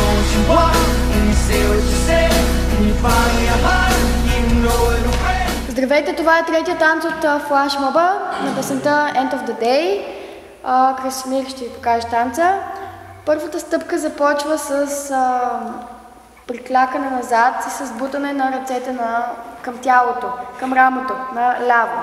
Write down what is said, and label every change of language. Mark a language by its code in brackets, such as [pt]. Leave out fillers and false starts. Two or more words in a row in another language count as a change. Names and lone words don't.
[en] you want, and you say what you say, and you find your heart, even though it'll break. [bg] Здравейте, това е третия танц от флашмоба на песента End of the Day. Красимир ще ви покаже танца. Първата стъпка започва с приклякане назад и с бутане на ръцете към тялото, към рамото, наляво.